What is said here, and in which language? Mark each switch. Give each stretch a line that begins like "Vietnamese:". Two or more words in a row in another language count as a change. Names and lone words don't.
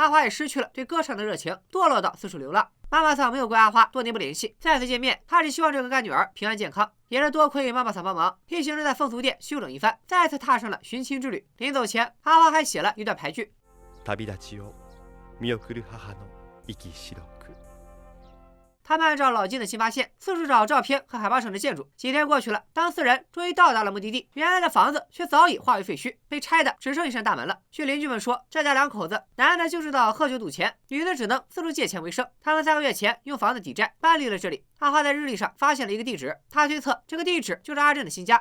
Chinese: 阿花也失去了对歌唱的热情，堕落到四处流浪。妈妈桑没有怪阿花多年不联系，再次见面，她只希望这个干女儿平安健康。也是多亏妈妈桑帮忙，一行人在风俗店休整一番，再次踏上了寻亲之旅。临走前，阿花还写了一段牌句。
Japanese: 旅立ちを見送る母の息白く。
Chinese: 他们按照老金的新发现，四处找照片和海报上的建筑。几天过去了，当4人终于到达了目的地，原来的房子却早已化为废墟，被拆的只剩一扇大门了。据邻居们说，这家2口子，男的就知道喝酒赌钱，女的只能四处借钱为生。他们3个月前用房子抵债，搬离了这里。阿花在日历上发现了一个地址，他推测这个地址就是阿珍的新家。